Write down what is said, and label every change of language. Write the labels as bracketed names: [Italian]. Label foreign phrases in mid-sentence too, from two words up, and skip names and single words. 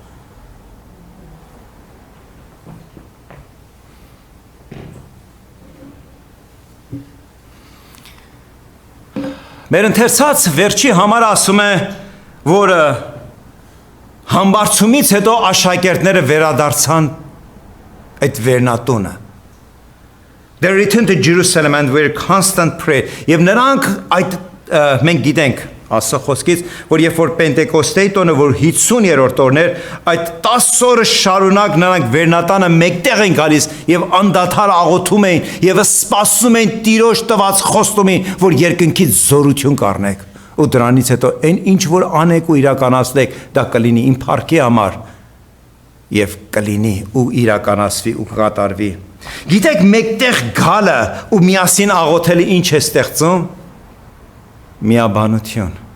[Armenian] Մեր ընթերցած վերջի համար ասում է, որ համբարձումից հետո աշակերտները վերադարձան այդ վերնատունը։ [English] They returned to Jerusalem and were constant prayer. [Armenian] Եվ նրանք այդ մենք գիտենք Աստծո խոսքից, որ երբ որ Պենտեկոստեի տոնը, որ 50-րդ օրն էր, այդ 10 օրը շարունակ նրանք վերնատանը մեկտեղ են գալիս եւ անդադար աղոթում էին եւ սպասում էին Տիրոջ տված խոստումին, որ երկնքից զորություն կառնեք։ Ու դրանից հետո այն ինչ որ անեք ու իրականացնեք, դա կլինի իմ փառքի համար եւ կլինի ու իրականացվի ու կատարվի։ Գիտեք, մեկտեղ գալը ու միասին աղոթելը ինչ է ստեղծում։ Միաբանություն։